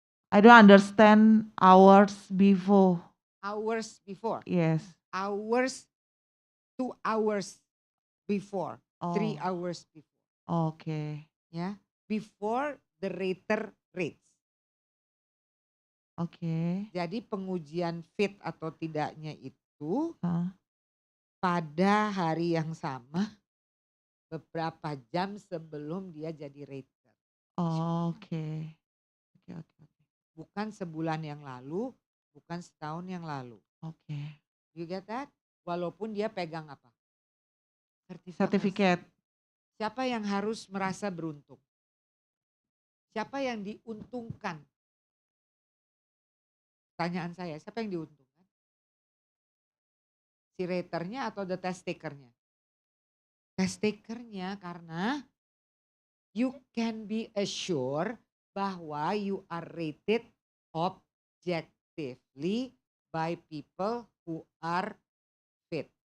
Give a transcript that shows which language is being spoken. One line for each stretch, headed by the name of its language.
English: I don't understand hours before. Hours before. Yes. Hours, 2 hours before, 3 hours before. okay. Ya, before the rater rates. Okay.
Indonesian: Jadi pengujian fit atau tidaknya itu Huh? pada hari yang sama beberapa jam sebelum dia jadi rater.
English: Oh, okay. Okay, okay, okay.
Indonesian: Bukan sebulan yang lalu, bukan setahun yang lalu.
English: Okay. You get that?
Indonesian: Walaupun dia pegang apa?
English: Certificate.
Indonesian: Siapa yang harus merasa beruntung? Siapa yang diuntungkan? Pertanyaan saya, siapa yang diuntungkan? Si raternya atau
English: the test takernya? Test takernya, karena you can be assured bahwa you are rated objectively by people who are fit.